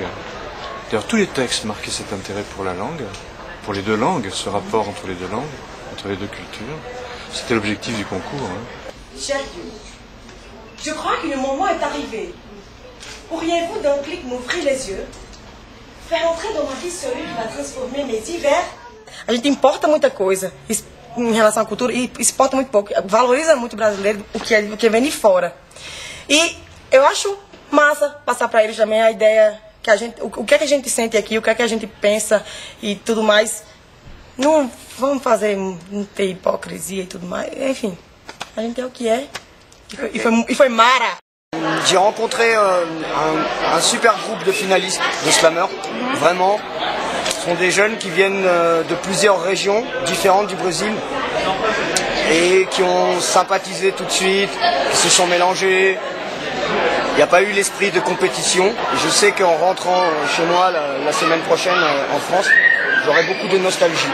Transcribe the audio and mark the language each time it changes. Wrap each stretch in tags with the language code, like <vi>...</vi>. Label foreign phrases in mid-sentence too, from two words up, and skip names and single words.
<fr>D'ailleurs, tous les textes marquaient cet intérêt pour la langue, pour les deux langues, ce rapport entre les deux langues, entre les deux cultures. C'était l'objectif du concours. Cher Dieu, je crois que le moment est arrivé. Pourriez-vous d'un clic m'ouvrir les yeux, faire entrer dans ma vie celui qui va transformer mes hivers?</fr> <pt>A gente importa muita coisa em relação à cultura e exporta muito pouco, valoriza muito o brasileiro, o que vem de fora. E eu acho massa passar para eles também a ideia que a gente, o que é que a gente sente aqui, o que é que a gente pensa e tudo mais. Não vamos fazer, não ter hipocrisia e tudo mais. Enfim, a gente é o que é e foi mara.</pt> <fr>J'ai rencontré un super groupe de finalistes de slameurs, vraiment. Ce sont des jeunes qui viennent de plusieurs régions différentes du Brésil et qui ont sympathisé tout de suite, qui se sont mélangés. Il n'y a pas eu l'esprit de compétition. Et je sais qu'en rentrant chez moi la semaine prochaine en France, j'aurai beaucoup de nostalgie.</fr>